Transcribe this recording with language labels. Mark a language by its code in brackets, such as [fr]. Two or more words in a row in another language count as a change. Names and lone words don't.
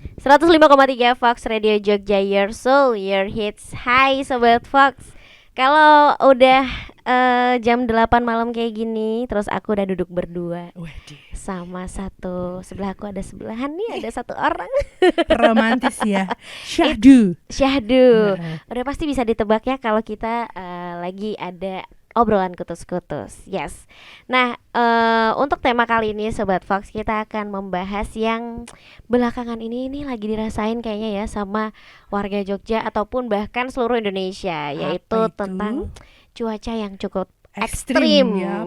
[id] 105,3 Fox Radio Jogja, [en] your soul, your hits. [id] Hai Sobat Fox. Kalau udah jam 8 malam kayak gini, terus aku udah duduk berdua Waduh, sama satu, sebelah aku ada sebelahan nih, ada satu orang. romantis ya. Syahdu. Syahdu. Heeh. Udah pasti bisa ditebak ya kalau kita lagi ada obrolan kutus-kutus. Yes. Nah, untuk tema kali ini Sobat Fox, kita akan membahas yang belakangan ini lagi dirasain kayaknya ya sama warga Jogja ataupun bahkan seluruh Indonesia, yaitu Apa itu? tentang cuaca yang cukup Ekstrim ekstrim ya,